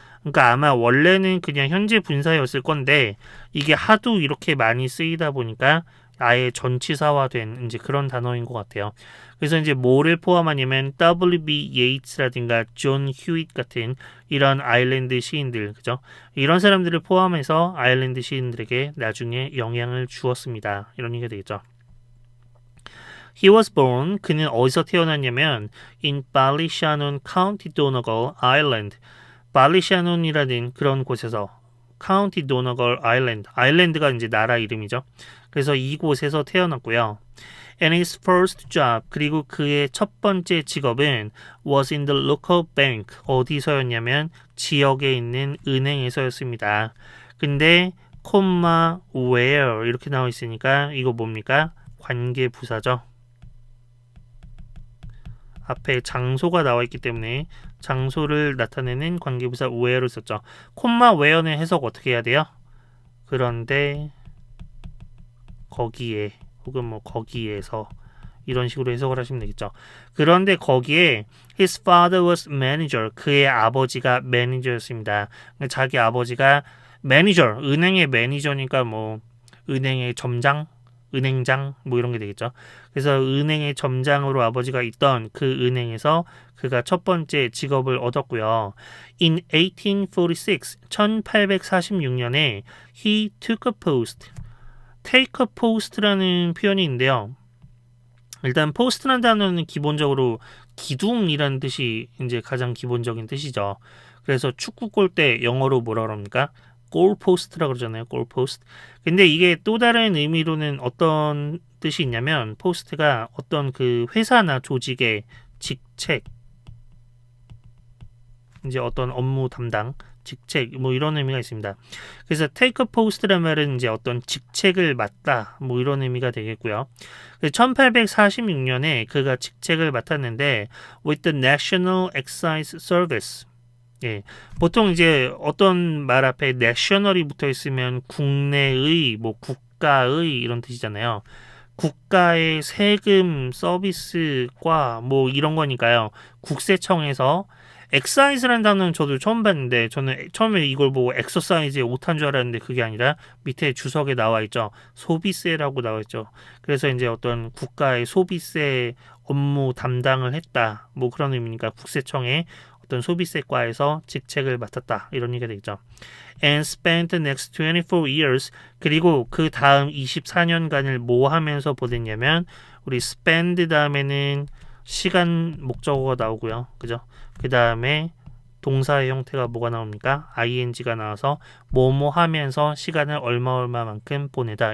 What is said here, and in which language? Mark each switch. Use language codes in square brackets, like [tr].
[ko] 그러니까 아마 원래는 그냥 현재 분사였을 건데 이게 하도 이렇게 많이 쓰이다 보니까 아예 전치사화된 이제 그런 단어인 것 같아요. 그래서 이제 뭐를 포함하냐면 W.B. 예이츠라든가 존 휴잇 같은 이런 아일랜드 시인들, 그죠? 이런 사람들을 포함해서 아일랜드 시인들에게 나중에 영향을 주었습니다. 이런 얘기가 되겠죠. [en] He was born. [ko] 그는 어디서 태어났냐면 [en] in Ballyshannon, County Donegal, Ireland. [ko] 발리샤논이라는 그런 곳에서 County Donegal Island. 아일랜드가 이제 나라 이름이죠. 그래서 이곳에서 태어났고요. [en] And his first job, [ko] 그리고 그의 첫 번째 직업은 [en] was in the local bank. [ko] 어디서였냐면 지역에 있는 은행에서였습니다. 근데 콤마 where 이렇게 나와 있으니까 이거 뭡니까? 관계 부사죠. 앞에 장소가 나와 있기 때문에 장소를 나타내는 관계부사 where를 썼죠. 콤마 where는 해석 어떻게 해야 돼요? 그런데 거기에 혹은 뭐 거기에서 이런 식으로 해석을 하시면 되겠죠. 그런데 거기에 [en] his father was manager. [ko] 그의 아버지가 매니저였습니다. 자기 아버지가 매니저, 은행의 매니저니까 뭐 은행의 점장, 은행장 뭐 이런 게 되겠죠. 그래서 은행의 점장으로 아버지가 있던 그 은행에서 그가 첫 번째 직업을 얻었고요. [en] In 1846, 1846년에 he took a post. take a post [ko] 라는 표현이 있는데요. 일단 post라는 단어는 기본적으로 기둥이라는 뜻이 이제 가장 기본적인 뜻이죠. 그래서 축구 골대 영어로 뭐라 그럽니까? 골포스트라고 그러잖아요. 골포스트. 근데 이게 또 다른 의미로는 어떤 뜻이 있냐면 포스트가 어떤 그 회사나 조직의 직책, 이제 어떤 업무 담당, 직책 뭐 이런 의미가 있습니다. 그래서 [en] take a post [ko] 란 말은 이제 어떤 직책을 맡다 뭐 이런 의미가 되겠고요. 1846년에 그가 직책을 맡았는데 [en] with the National Excise Service. [ko] 예, 보통 이제 어떤 말 앞에 national이 붙어 있으면 국내의, 뭐 국가의 이런 뜻이잖아요. 국가의 세금 서비스과 뭐 이런 거니까요. 국세청에서 엑사이즈라는 단어는 저도 처음 봤는데 저는 처음에 이걸 보고 엑서사이즈의 오타인 줄 알았는데 그게 아니라 밑에 주석에 나와 있죠. 소비세라고 나와 있죠. 그래서 이제 어떤 국가의 소비세 업무 담당을 했다. 뭐 그런 의미니까 국세청에 어떤 소비세과에서 직책을 맡았다. 이런 얘기가 되겠죠. [en] And spent the next 24 years. [ko] 그리고 그 다음 24년간을 뭐 하면서 보냈냐면 우리 spend 다음에는 시간 목적어가 나오고요. 그죠? 그 다음에 동사의 형태가 뭐가 나옵니까? ing가 나와서 뭐뭐 하면서 시간을 얼마만큼 보내다.